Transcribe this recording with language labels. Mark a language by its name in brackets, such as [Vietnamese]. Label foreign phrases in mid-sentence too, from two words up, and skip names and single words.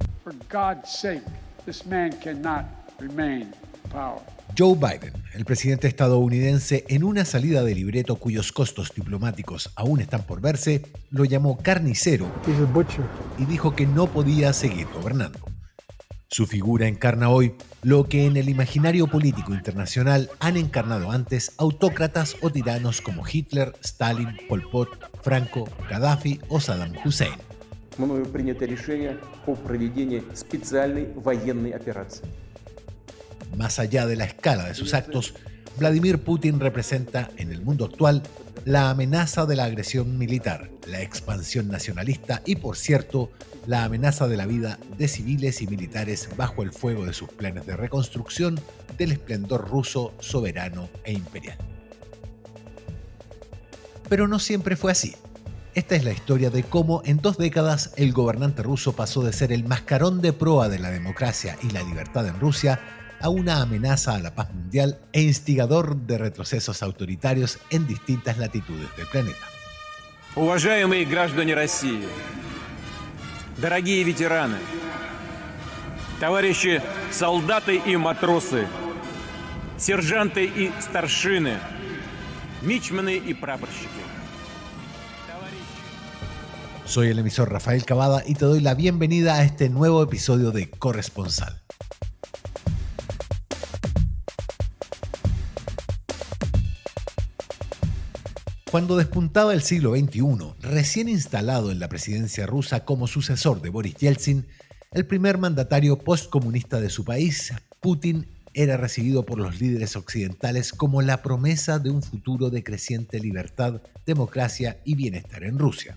[English] For God's sake, this man cannot remain in power. [Spanish] Joe Biden, el presidente estadounidense, en una salida de libreto cuyos costos diplomáticos aún están por verse, lo llamó carnicero y dijo que no podía seguir gobernando. Su figura encarna hoy lo que en el imaginario político internacional han encarnado antes autócratas o tiranos como Hitler, Stalin, Pol Pot, Franco, Gaddafi o Saddam Hussein. [Russian] Мною принято решение о проведении специальной военной операции. [Spanish] Más allá de la escala de sus actos, Vladimir Putin representa en el mundo actual la amenaza de la agresión militar, la expansión nacionalista y, por cierto, la amenaza de la vida de civiles y militares bajo el fuego de sus planes de reconstrucción del esplendor ruso, soberano e imperial. Pero no siempre fue así. Esta es la historia de cómo en 2 décadas el gobernante ruso pasó de ser el mascarón de proa de la democracia y la libertad en Rusia a una amenaza a la paz mundial e instigador de retrocesos autoritarios en distintas latitudes del planeta. [Russian] Уважаемые граждане России, дорогие ветераны, товарищи солдаты и матросы, сержанты и старшины, мичманы и прапорщики. [Spanish] Soy el emisor Rafael Cavada y te doy la bienvenida a este nuevo episodio de Corresponsal. Cuando despuntaba el siglo XXI, recién instalado en la presidencia rusa como sucesor de Boris Yeltsin, el primer mandatario postcomunista de su país, Putin, era recibido por los líderes occidentales como la promesa de un futuro de creciente libertad, democracia y bienestar en Rusia.